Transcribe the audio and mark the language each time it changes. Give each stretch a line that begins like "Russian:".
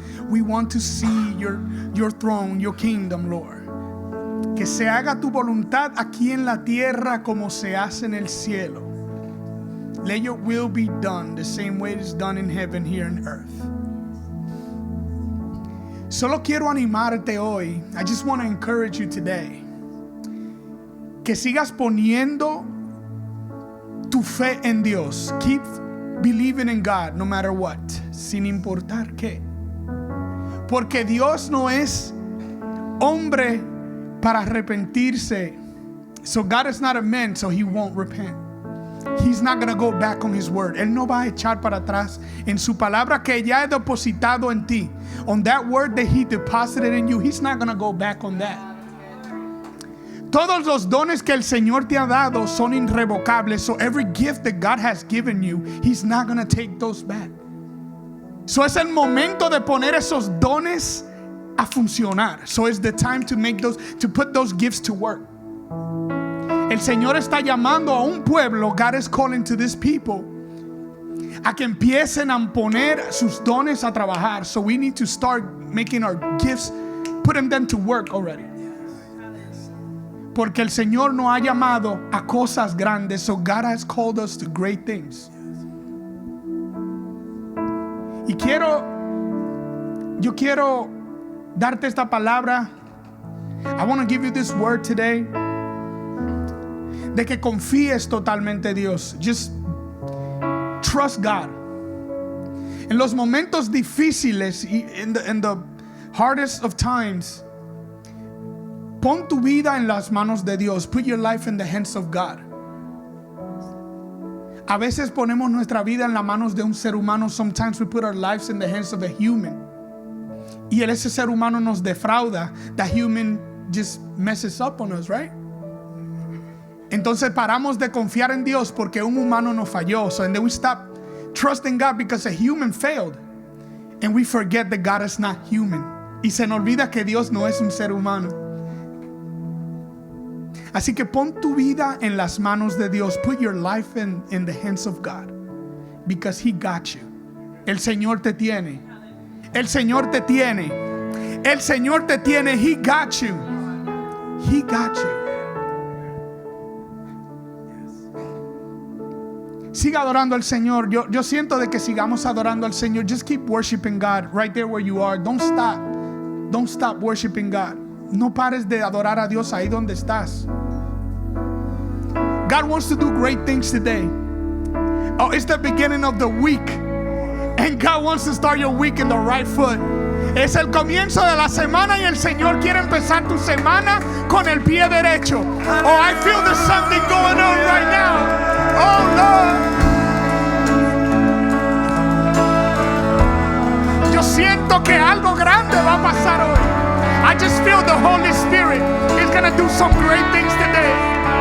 English: We want to see your throne, your kingdom, Lord.
Spanish: Que se haga tu voluntad aquí en la tierra como se hace en el cielo.
English: Let your will be done the same way it's done in heaven here on earth.
Spanish: Solo quiero animarte hoy.
English: I just want to encourage you today.
Spanish: Que sigas poniendo tu fe en Dios.
English: Keep believing in God no matter what.
Spanish: Sin importar qué. Porque Dios no es hombre para arrepentirse.
English: So God is not a man, so he won't repent. He's not going to go back on his word.
Spanish: Él no va a echar para atrás en su palabra que ya ha depositado en ti.
English: On that word that he deposited in you, he's not going to go back on that.
Spanish: Todos los dones que el Señor te ha dado son irrevocables.
English: So every gift that God has given you, he's not going to take those back.
Spanish: So es el momento de poner esos dones a funcionar.
English: So it's the time to put those gifts to work.
Spanish: El Señor está llamando a un pueblo.
English: God is calling to this people
Spanish: a que empiecen a poner sus dones a trabajar.
English: So we need to start making our gifts, putting them to work already.
Spanish: Porque el Señor nos ha llamado a cosas grandes.
English: So God has called us to great things.
Spanish: Y yo quiero darte esta palabra.
English: I want to give you this word today.
Spanish: De que confíes totalmente en Dios.
English: Just trust God.
Spanish: En los momentos difíciles,
English: in the hardest of times,
Spanish: pon tu vida en las manos de Dios.
English: Put your life in the hands of God.
Spanish: A veces ponemos nuestra vida en las manos de un ser humano.
English: Sometimes we put our lives in the hands of a human.
Spanish: Y ese ser humano nos defrauda.
English: That human just messes up on us, right?
Spanish: Entonces paramos de confiar en Dios porque un humano nos falló.
English: So and then we stop trusting God because a human failed. And we forget that God is not human.
Spanish: Y se nos olvida que Dios no es un ser humano. Así que pon tu vida en las manos de Dios.
English: Put your life in the hands of God. Because He got you.
Spanish: El Señor te tiene. El Señor te tiene. El Señor te tiene.
English: He got you. He got you.
Spanish: Siga adorando al Señor. Yo siento de que sigamos adorando al Señor.
English: Just keep worshiping God right there where you are. Don't stop. Don't stop worshiping God.
Spanish: No pares de adorar a Dios ahí donde estás.
English: God wants to do great things today. Oh, it's the beginning of the week. And God wants to start your week in the right foot.
Spanish: Es el comienzo de la semana y el Señor quiere empezar tu semana con el pie derecho.
English: Oh, I feel there's something going on right now. Oh, Lord.
Spanish: Yo siento que algo grande va a pasar hoy.
English: I just feel the Holy Spirit is going to do some great things today.